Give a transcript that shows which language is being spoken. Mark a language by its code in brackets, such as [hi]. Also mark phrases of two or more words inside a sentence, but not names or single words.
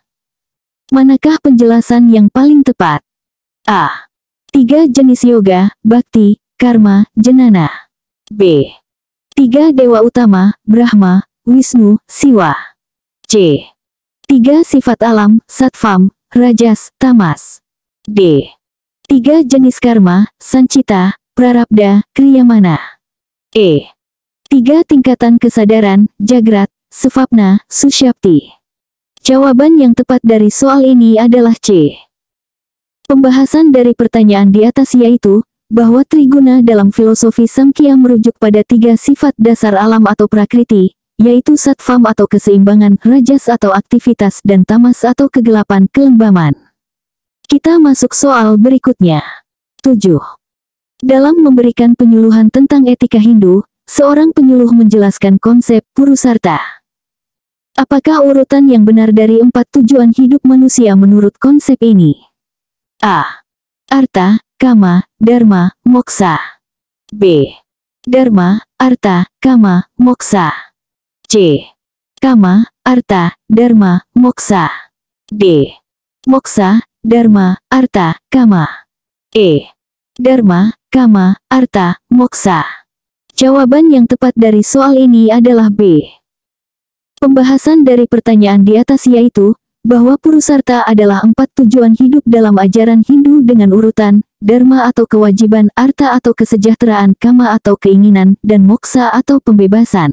[id] Manakah penjelasan yang paling tepat? A. 3 jenis yoga, Bhakti, Karma, Jnana. B. 3 dewa utama, Brahma, Wisnu, Siwa. C. 3 sifat alam, Sattvam, Rajas, Tamas. D. 3 jenis karma, Sancita, Prarabdha, Kriyamana. E. 3 tingkatan kesadaran, Jagrat, Svapna, Sushapti. Jawaban yang tepat dari soal ini adalah C. Pembahasan dari pertanyaan di atas yaitu, bahwa triguna dalam filosofi Samkhya merujuk pada 3 sifat dasar alam atau prakriti, yaitu sattvam atau keseimbangan, rajas atau aktivitas, dan tamas atau kegelapan, kelembaman. Kita masuk soal berikutnya. 7. Dalam memberikan penyuluhan tentang etika Hindu, seorang penyuluh menjelaskan konsep purusarta. Apakah urutan yang benar dari 4 tujuan hidup manusia menurut konsep ini? A. Arta, kama, dharma, moksa. B. Dharma, arta, kama, moksa. C. Kama, arta, dharma, moksa. D. Moksa, dharma, arta, kama. E. Dharma, kama, arta, moksa. Jawaban yang tepat dari soal ini adalah B. Pembahasan dari pertanyaan di atas yaitu, bahwa purusarta adalah 4 tujuan hidup dalam ajaran Hindu dengan urutan, dharma atau kewajiban, arta atau kesejahteraan, kama atau keinginan, dan moksa atau pembebasan.